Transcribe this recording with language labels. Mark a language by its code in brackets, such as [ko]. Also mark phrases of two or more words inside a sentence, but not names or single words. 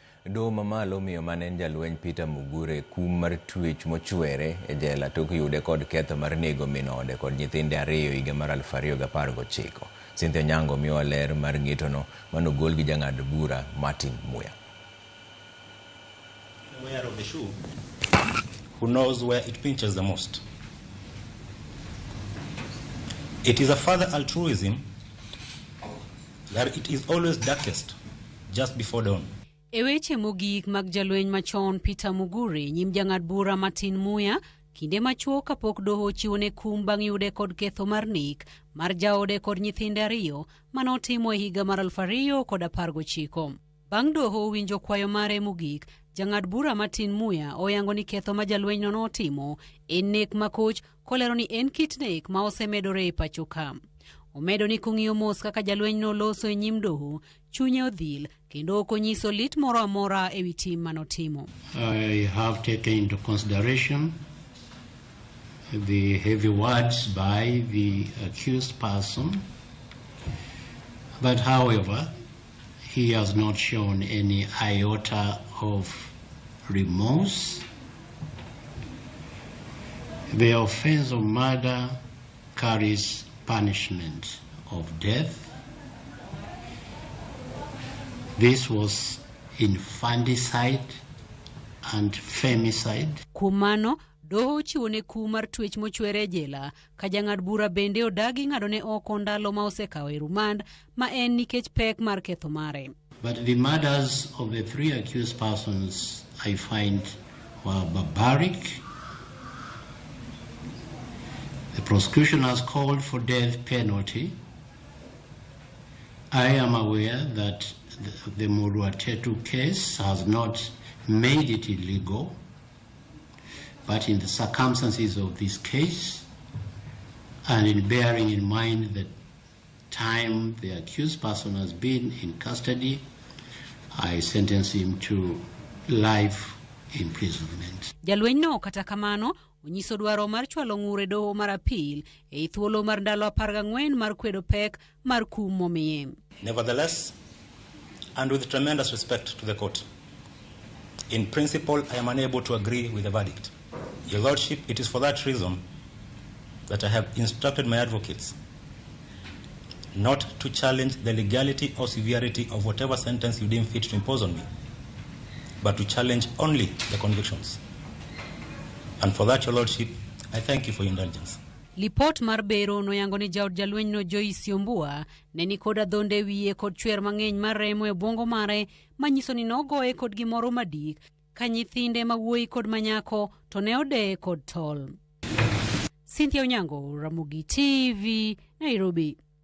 [luo] Doho mamalo miyo manen jalweny Peter Mugure kum mar twech mochwere e jela tok yude kod ketho mar nego min ode kod nyithinde 2 higa mar 2019. Cynthia Nyango miyo ler mar ng'etono manogol gi jang'ad bura Martin Muya. [en] Wearer of the shoe who knows where it pinches the most. It is a further altruism that it is always darkest just before dawn. [luo] E weche mogik mag jalweny machon Peter Mugure, nyim jang'ad bura Martin Muya, kinde machuok kapok doho chiwone kum bang' yude kod ketho mar nek mar jaode kod nyithinde 2 manotimo e higa mar 2019. Bang' doho winjo kwayo mare mogik, jang'ad bura Martin Muya oyango ni ketho ma jalweny no notimo en nek makoch, kolero ni en kit nek ma osemedore e pacho ka. Omedo ni kong'iyo mos kaka jalweny no loso e nyim doho, chunye odhil kendo ok onyiso lit moro amora e wi tim manotimo. [en] I have taken into consideration the heavy words by the accused person, but however, he has not shown any iota of remorse. The offense of murder carries punishment of death. This was infanticide and femicide. [luo] Kumano, doho chiwone kum mar twech mochwere e jela, ka jang'ad bura bende odagi ng'adone oko ndalo ma osekawo e rumand ma en nikech pek mar ketho mare. [en] But the murders of the 3 accused persons I find were barbaric. The prosecution has called for death penalty. I am aware that the Muruatetu case has not made it illegal, but in the circumstances of this case, and in bearing in mind the time the accused person has been in custody, I sentence him to life imprisonment. [luo] Jalweny no kata kamano onyiso dwaro mar chwalo ng'ure doho mar apil e thuolo mar ndalo 14 mar kwedo pek mar kum momiye. [en] Nevertheless, and with tremendous respect to the court, in principle, I am unable to agree with the verdict. Your Lordship, it is for that reason that I have instructed my advocates not to challenge the legality or severity of whatever sentence you deem fit to impose on me, but to challenge only the convictions. And for that, Your Lordship, I thank you for your indulgence. [luo] Lipot mar bero noyango ni jaod jalweny no Joyce Yombua ne ni kod adhonde wiye kod chwer mang'eny mar remo e bwongo mare manyiso ni nogoye kod gimoro madik ka nyithinde mawuoyi kod manyako to ne odeye kod tol. Cynthia Nyango, Ramogi TV, Nairobi.